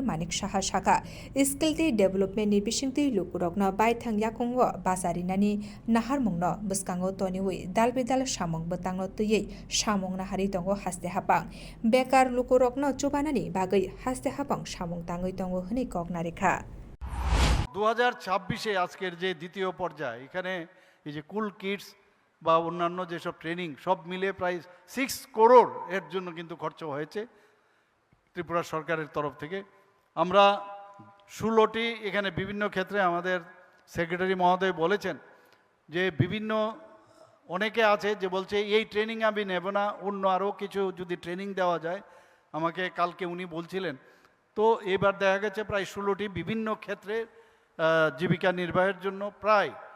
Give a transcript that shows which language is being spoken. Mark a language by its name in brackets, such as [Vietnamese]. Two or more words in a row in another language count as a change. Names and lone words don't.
[Kok Borok] Manik Shaha Shaka [English] Skilled Development [Kok Borok] ni Bishingti Lukurokna Baithang Yakongo Basarinani Nahar Mungno Buskango Toniwi Dalbidal Shamong Batangno Tuye Shamong Nahari Tongo Haste Hapang Bekar Lukurokno Chubanani Bagai Haste Hapang Shamong Tangoi Tongo Huni Kognarika [Bangla] 2026-এ আজকের যে দ্বিতীয় পর্যায় এখানে এই যে কুল কিডস বা অন্যান্য যেসব ট্রেনিং সব মিলে প্রায় 6 করোড় এর জন্য কিন্তু খরচ হয়েছে ত্রিপুরা সরকারের তরফ থেকে আমরা 16টি এখানে বিভিন্ন ক্ষেত্রে আমাদের সেক্রেটারি মহোদয় বলেছেন যে বিভিন্ন অনেকে আছে যে বলছে এই ট্রেনিং আমি নেব না অন্য আরও কিছু যদি ট্রেনিং দেওয়া যায় আমাকে কালকে উনি বলছিলেন তো এবার দেখা গেছে প্রায় 16টি বিভিন্ন ক্ষেত্রে জীবিকা নির্বাহের জন্য প্রায়